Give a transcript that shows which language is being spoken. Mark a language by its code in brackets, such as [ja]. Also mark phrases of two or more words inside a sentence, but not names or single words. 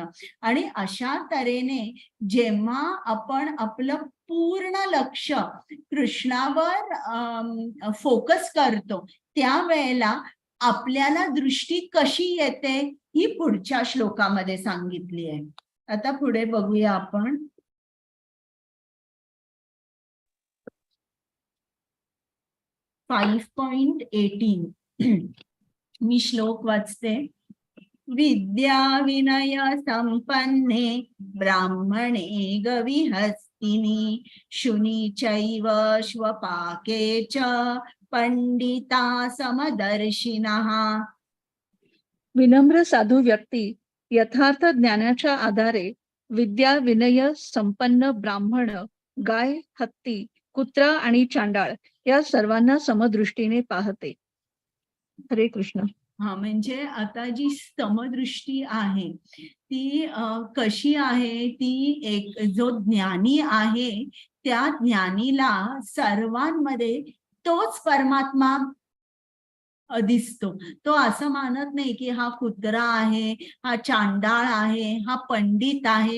[mr] आणि अशा तऱ्हेने जेव्हा आपण आपलं पूर्ण लक्ष कृष्णावर फोकस करतो त्यावेळेला आपल्याला दृष्टी कशी येते ही पुढच्या श्लोकामध्ये सांगितली आहे. आता पुढे बघूया आपण. 5.18 मी श्लोक वाचते. [sa] विद्या विनय संपन्ने ब्राह्मणे गविहस्तिनि शुनि चैव श्वपाके च पंडिता समदर्शिनः. [mr] विनम्र साधू व्यक्ती यथार्थ ज्ञानाच्या आधारे विद्या विनय संपन्न ब्राह्मण, गाय, हत्ती, कुत्रा आणि चांडाळ या सर्वांना समदृष्टीने पाहते. हरे कृष्ण. हा, म्हणजे आता जी समदृष्टी आहे ती कशी आहे, ती एक जो ज्ञानी आहे त्या ज्ञानीला सर्वांमध्ये तोच परमात्मा दिसतो. तो असं मानत नाही की हा कुत्रा आहे, हा चांडाळ आहे, हा पंडित आहे.